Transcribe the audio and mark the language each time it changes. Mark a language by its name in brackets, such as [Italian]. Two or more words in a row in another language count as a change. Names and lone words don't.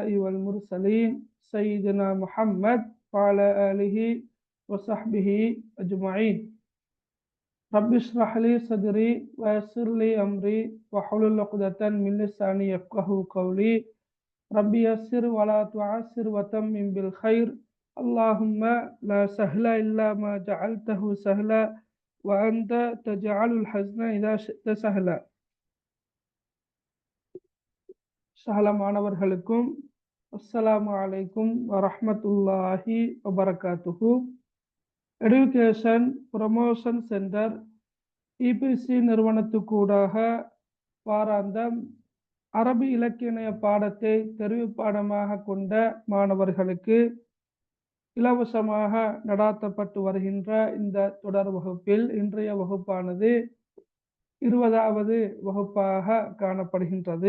[Arabic] والمرسلين سيدنا محمد وعلى آله وصحبه أجمعين رب اشرح لي صدري ويسر لي أمري واحلل عقدة من لساني يفقهوا قولي رب يسر ولا تعسر وتمم بالخير اللهم لا سهل إلا ما جعلته سهلا وأنت تجعل الحزن إذا شئت سهلا. சகலமானவர்களுக்கும் السلام عليكم ورحمة الله وبركاته. [Tamil] எடுகேஷன் ப்ரமோஷன் சென்டர் இபிசி நிறுவனத்துக்கூடாக வாராந்தம் அரபி இலக்கிய பாடத்தை தெரிவு பாடமாக கொண்ட மாணவர்களுக்கு இலவசமாக நடாத்தப்பட்டு வருகின்ற இந்த தொடர் வகுப்பில் இன்றைய வகுப்பானது 20வது வகுப்பாக காணப்படுகின்றது.